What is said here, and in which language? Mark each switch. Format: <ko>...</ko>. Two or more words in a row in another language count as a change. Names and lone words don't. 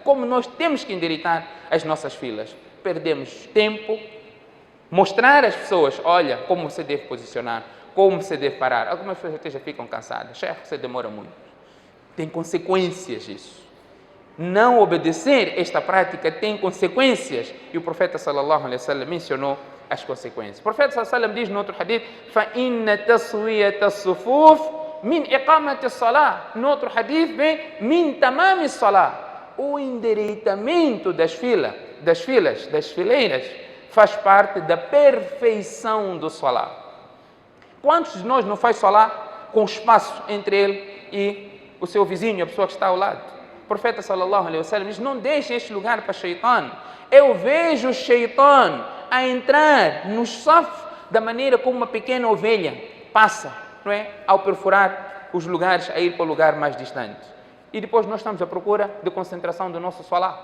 <pt>Como nós temos que endireitar as nossas filas. Perdemos tempo, mostrar às pessoas, olha, como você deve posicionar, como você deve parar. Algumas pessoas até já ficam cansadas. Chefe, você demora muito. Tem consequências isso. Não obedecer esta prática tem consequências. E o profeta</pt> <ar>صلى الله عليه وسلم</ar> <pt>mencionou as consequências. O profeta</pt> <ar>صلى الله عليه وسلم</ar> <pt>diz no outro hadith:</pt> <ar>فإن تسوية الصفوف من إقامة الصلاة.</ar> <pt>No outro hadith vem</pt> <ar>من تمام الصلاة.</ar> <pt>O endireitamento das fileiras, faz parte da perfeição do salah. Quantos de nós não faz salah com espaço entre ele e o seu vizinho, a pessoa que está ao lado? O profeta</pt> <ar>صلى الله عليه وسلم</ar> <pt>diz: não deixem este lugar para shaitan. Eu vejo o shaitan a entrar no saf da maneira como uma pequena ovelha passa, não é? Ao perfurar os lugares, a ir para o lugar mais distante. E depois nós estamos à procura de concentração do nosso salah.</pt>